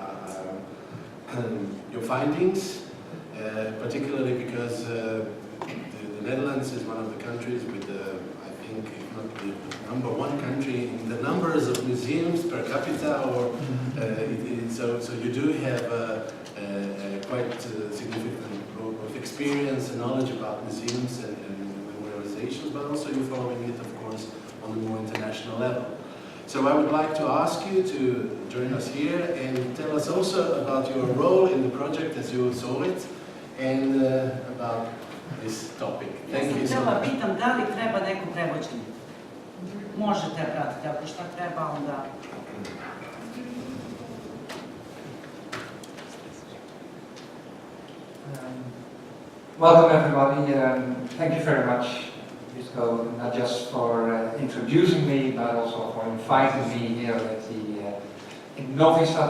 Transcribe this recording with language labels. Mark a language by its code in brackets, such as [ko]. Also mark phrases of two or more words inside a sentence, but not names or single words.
[en] your findings, particularly because the Netherlands is one of the countries with, I think, if not the #1 country in the numbers of museums per capita, or so you do have a quite significant group of experience and knowledge about museums and memorializations, but also you're following it, of course, on a more international level. So I would like to ask you to join us here and tell us also about your role in the project as you saw it, and about this topic. Thank you so much. [sr] Pitam da li treba neko prevođenje. Možete pratiti, ako šta treba, onda... [en] Welcome everybody. Thank you very much, Visco, not just for introducing me, but also for inviting me here at in Novi Sad.